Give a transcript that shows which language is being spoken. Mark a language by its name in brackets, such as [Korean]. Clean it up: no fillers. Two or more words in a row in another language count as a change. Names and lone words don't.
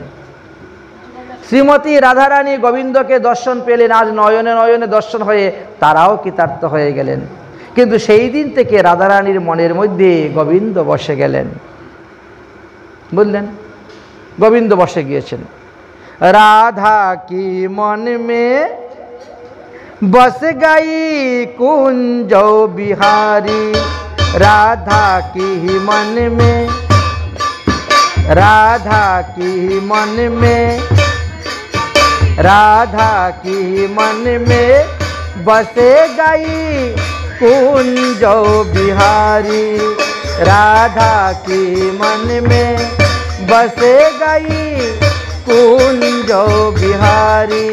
[Bangla] শ্রীমতী রাধারানী গোবিন্দকে দর্শন পেলেন, আজ নয়নে নয়নে দর্শন হয়ে তারাও কৃতার্থ হয়ে গেলেন। কিন্তু সেই দিন থেকে রাধারানীর মনের মধ্যে গোবিন্দ বসে গেলেন। বুঝলেন, গোবিন্দ বসে গিয়েছেন। [Hindi] राधा कि मन मे बस गई कुंज बिहारी राधा की मन में, राधा की मन में, राधा की मन में बसे गई कुंज बिहारी, राधा की मन में बसे गई कुंज बिहारी।